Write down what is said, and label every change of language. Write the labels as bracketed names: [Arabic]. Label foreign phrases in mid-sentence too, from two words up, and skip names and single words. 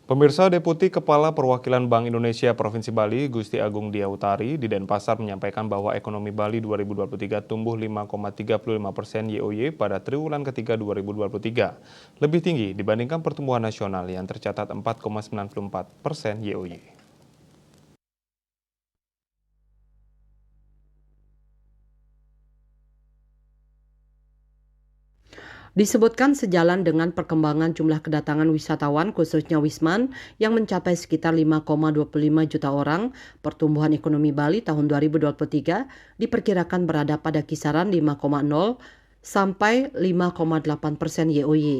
[Indonesian] Pemirsa, Deputi Kepala Perwakilan Bank Indonesia Provinsi Bali, Gusti Agung Diautari, di Denpasar menyampaikan bahwa ekonomi Bali 2023 tumbuh 5,35% YoY pada triwulan ketiga 2023, lebih tinggi dibandingkan pertumbuhan nasional yang tercatat 4,94% YoY. Disebutkan sejalan dengan perkembangan jumlah kedatangan wisatawan khususnya Wisman yang mencapai sekitar 5,25 juta orang, pertumbuhan ekonomi Bali tahun 2023 diperkirakan berada pada kisaran 5,0 sampai 5,8% YoY.